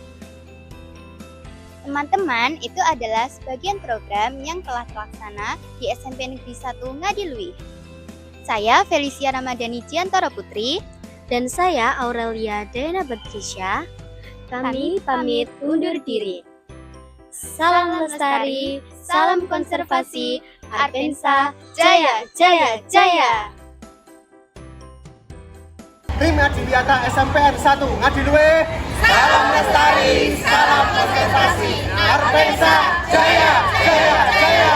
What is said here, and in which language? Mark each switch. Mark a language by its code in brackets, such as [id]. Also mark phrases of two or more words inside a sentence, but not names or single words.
[id] Teman-teman, itu adalah sebagian program yang telah terlaksana di SMP Negeri 1 Ngadilui. Saya Felicia Ramadhani Jiantoro Putri. Dan saya Aurelia Dayana Batrisya. Kami pamit undur diri. Salam lestari, salam konservasi, Arpensa, Jaya, Jaya, Jaya! Tim Adiwiyata SMPN 1 Ngadilui, salam lestari, salam konservasi, Arpensa, Jaya, Jaya, Jaya!